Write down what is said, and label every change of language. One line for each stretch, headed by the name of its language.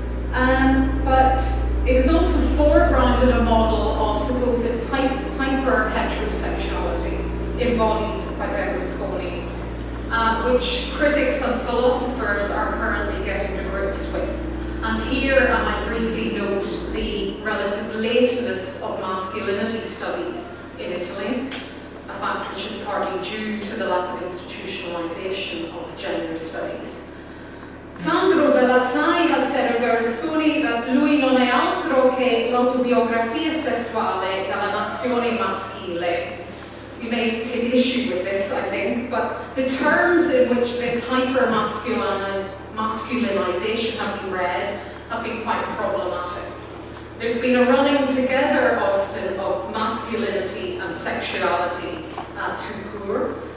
English: But it is also foregrounded a model of supposed hyper-heterosexuality embodied by Berlusconi, which critics and philosophers are currently getting to grips with. And here I might briefly note the relative lateness of masculinity studies in Italy, a fact which is partly due to the lack of institutionalization of gender studies. Sandro Bellassai has said of Berlusconi that
Italian: lui non è altro che l'autobiografia sessuale della nazione maschile.
English: You may take issue with this, I think, but the terms in which this hyper-masculinization have been read have been quite problematic. There's been a running together often of masculinity and sexuality tout court.